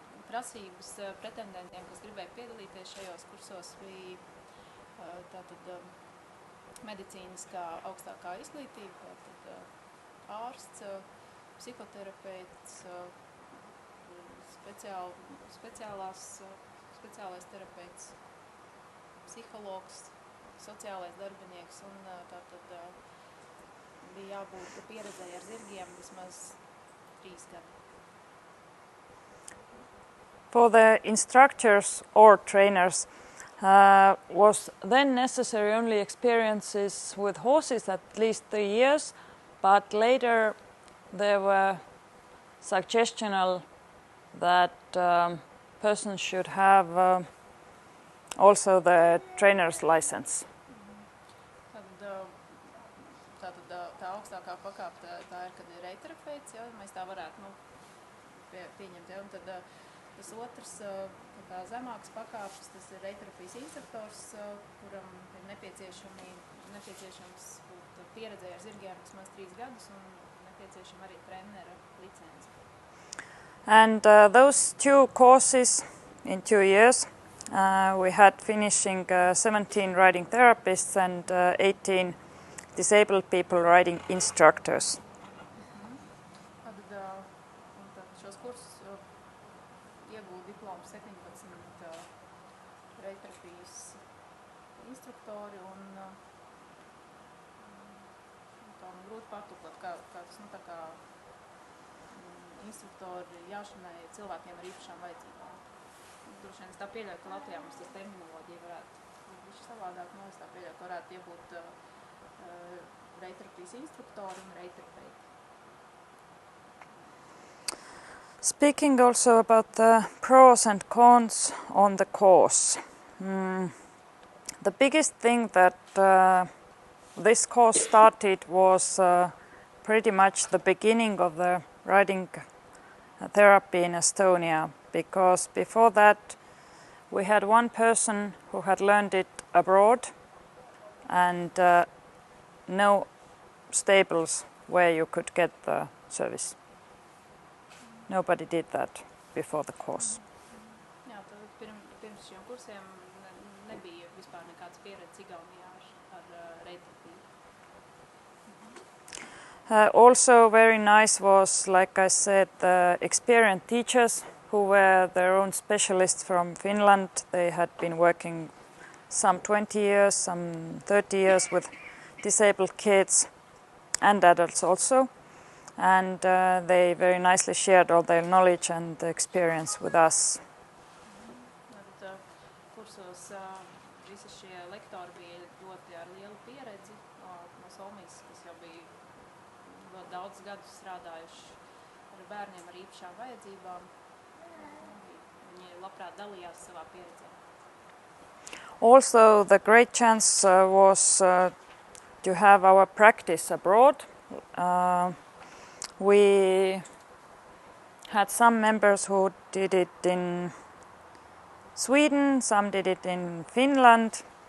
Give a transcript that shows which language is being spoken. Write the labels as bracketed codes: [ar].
[lv] prasības pretendentiem, kas gribēja piedalīties šajos kursos, bija tātad medicīniskā augstākā izglītība, tātad ārsts, psihoterapeits, speciālais terapeits, psihologs, sociālais darbinieks un tātad bija jābūt pieredzēji ar zirgiem vismaz 3 gadi. [en] For the instructors or trainers, was then necessary only experiences with horses at least 3 years, but later there were suggestional that persons should have also the trainer's license. [lv] Tātad tā augstākā pakāpe tā ir, kad ir reiterapeits, ja, mēs tā varētu pieņemt, ja, un tad tas otrs, kā zemāks pakāpes, tas ir reitterapijas instruktors, kuram ir nepieciešams būt pieredzēji ar zirgiem vismaz 3 gadus un nepieciešama arī trenera licence. [en] And those 2 courses in 2 years, we had finishing 17 riding therapists and 18 disabled people riding instructors. [lv] Tātad šos kursus iegūda diplomu 17 reitterapijas instruktori un tā man grūti patuklāt, kā tas, tā kā instruktori jāšanai cilvēkiem ar īpašām vajadzībām. Droši vien es tā pieļauju, ka Latvijā mums tas terminoloģija varētu būt savādāk, es tā pieļauju, ka varētu iebūt reitterapijas instruktori un reiterapeiti. [en] Speaking also about the pros and cons on the course. The biggest thing that this course started was pretty much the beginning of the riding therapy in Estonia, because before that we had one person who had learned it abroad and no stables where you could get the service. Nobody did that before the course. [lv] Jā, tad pirms šiem kursiem nebija vispār nekāds pieredze Igaunijā ar reitterapiju. [en] Also very nice was, like I said, the experienced teachers who were their own specialists from Finland. They had been working some 20 years, some 30 years with disabled kids and adults also. And they very nicely shared all their knowledge and experience with us. [lv] Kursos visi šie lektori bija ļoti ar lielu pieredzi no Somijas, kas jau bija ļoti daudz gadus strādājuši ar bērniem ar īpašām vajadzībām. Viņi labprāt dalījās savā pieredzē. [en] Also, the great chance was to have our practice abroad. We had some members who did it in Sweden, some did it in Finland.